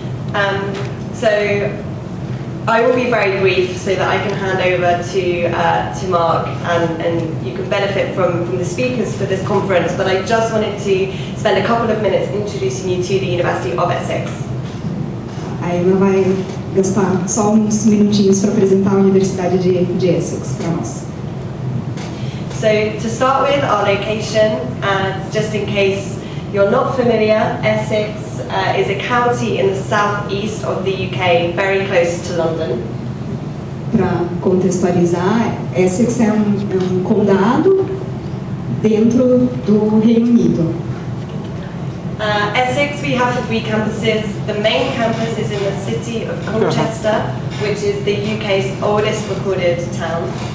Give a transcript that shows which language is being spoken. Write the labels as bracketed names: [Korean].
[English] So I will be very brief so that I can hand over to Mark and you can benefit from the speakers for this conference, but I just wanted to spend a couple of minutes introducing you to the University of Essex. [Portuguese] A Emma vai gastar só uns minutinhos para apresentar a Universidade de Essex para nós. [English] So to start with, our location, just in case you're not familiar, Essex is a county in the southeast of the UK, very close to London. [Portuguese] Para contextualizar, Essex é condado dentro do Reino Unido. [English] Essex, we have 3 campuses. The main campus is in the city of Colchester, which is the UK's oldest recorded town.